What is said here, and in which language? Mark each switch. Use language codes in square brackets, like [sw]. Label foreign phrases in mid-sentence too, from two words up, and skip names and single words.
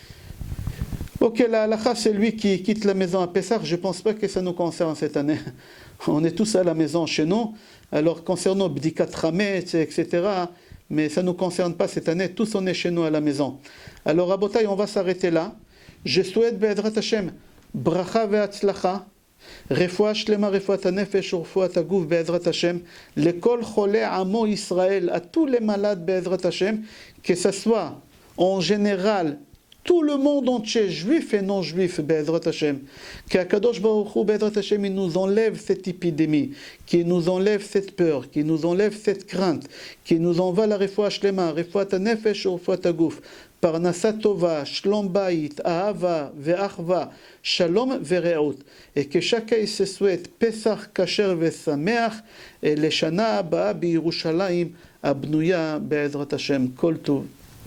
[fr] Ok, la halakha, c'est lui qui quitte la maison à Pessah. Je ne pense pas que ça nous concerne cette année. On est tous à la maison chez nous. Alors, concernant [he] בדיקת חמץ, [fr] etc., mais ça ne nous concerne pas cette année, tous on est chez nous à la maison. Alors Rabotai, on va s'arrêter là. Je souhaite [he] בעזרת השם, ברכה והצלחה, רפואה שלמה, רפואת נפש, רפואת הגוף בעזרת השם, לכל חולי עמו ישראל, [fr] à tous les malades [he] בעזרת [fr] Hashem, que ce soit en général tout le monde entier, juif et non juif, [he] בעזרת השם, שהקדוש ברוך הוא, בעזרת השם, [fr] il nous enlève cette épidémie, qui nous enlève cette peur, qui nous enlève cette crainte, qui nous envoie la [he] רפואה שלמה, רפואת נפש, רפואת הגוף, פרנסה טובה, שלום בית, אהבה, ואחוה, שלום ורעות, [fr] et que chacun se souhaite [he] פסח כשר ושמח, [fr] et le [he] שנה הבאה בירושלים הבנויה בעזרת השם, כל טוב.